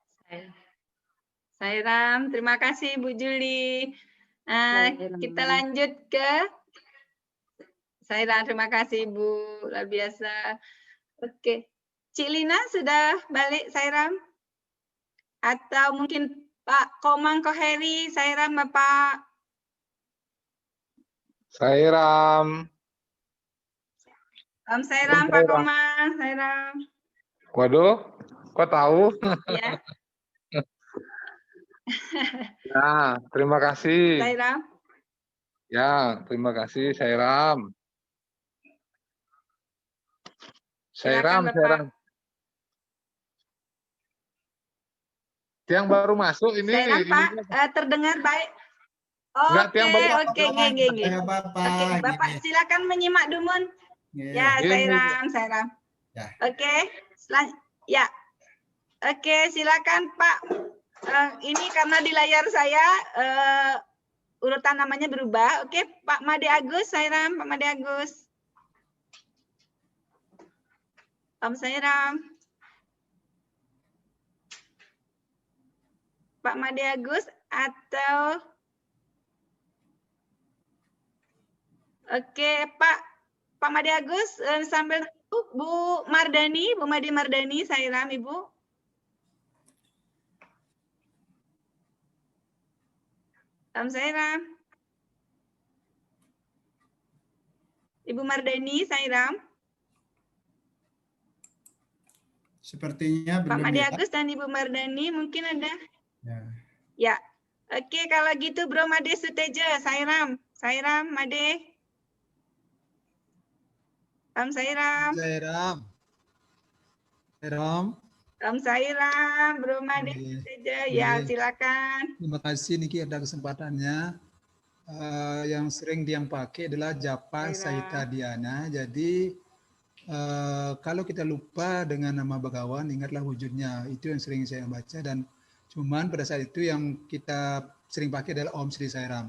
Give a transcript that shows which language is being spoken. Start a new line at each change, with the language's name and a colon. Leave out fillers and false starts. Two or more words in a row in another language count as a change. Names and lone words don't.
Indonesian: Sairam, terima kasih Bu Juli. Kita lanjut ke Sairam, terima kasih Bu, luar biasa. Oke, Cik Lina sudah balik Sairam? Atau mungkin Pak Komang Koheri, Sairam Bapak? Sairam. Sairam, Pak Komang, Sairam. Waduh, kok tahu? Ya. Ya, terima kasih. Sairam. Ya, terima kasih Sairam. Silakan, Bapak. Yang baru masuk ini. Sairam, Pak, terdengar baik. Oke, Bapak silakan menyimak Dumun. Ya, Sairam. Oke, ya. Oke, silakan Pak. Ini karena di layar saya urutan namanya berubah. Oke, Pak Made Agus, Sairam, Pak Made Agus. Om Sairam. Pak Made Agus atau oke, Pak Made Agus sambil Bu Mardani, Bu Made Mardani, Sairam, Ibu. Om Sairam. Ibu Mardani, Sairam. Sepertinya Pak belum. Made Agus dan Ibu Mardani mungkin ada. Ya. Ya. Oke, kalau gitu Bro Made Suteja, Sairam. Sairam, Made. Om Sairam. Om Sairam, Bro Made Suteja. Ya, silakan. Terima kasih Niki ada kesempatannya. Yang sering yang pakai adalah Japa Saita Diana. Jadi kalau kita lupa dengan nama Bhagawan, ingatlah wujudnya. Itu yang sering saya baca dan cuman pada saat itu yang kita sering pakai adalah Om Sri Sairam.